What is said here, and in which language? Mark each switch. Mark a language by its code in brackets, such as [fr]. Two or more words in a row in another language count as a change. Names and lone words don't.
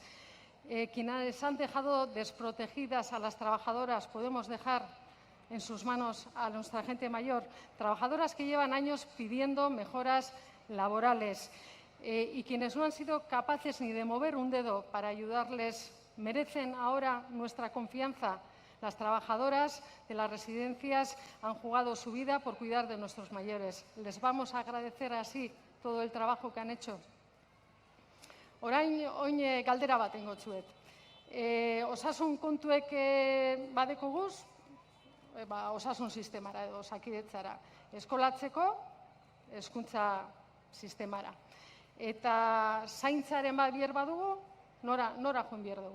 [es] Quienes han dejado desprotegidas a las trabajadoras, podemos dejar en sus manos a nuestra gente mayor, trabajadoras que llevan años pidiendo mejoras laborales y quienes no han sido capaces ni de mover un dedo para ayudarles, merecen ahora nuestra confianza. Las trabajadoras de las residencias han jugado su vida por cuidar de nuestros mayores. Les vamos a agradecer así todo el trabajo que han hecho. [eu] Orain galdera bat egingo dizuet. Osasun kontuek badekoguz, osasun sistemara edo osakidetzara, eskolatzeko hezkuntza sistemara. Eta zaintzaren bat bier badugu, nora joan bier dugu?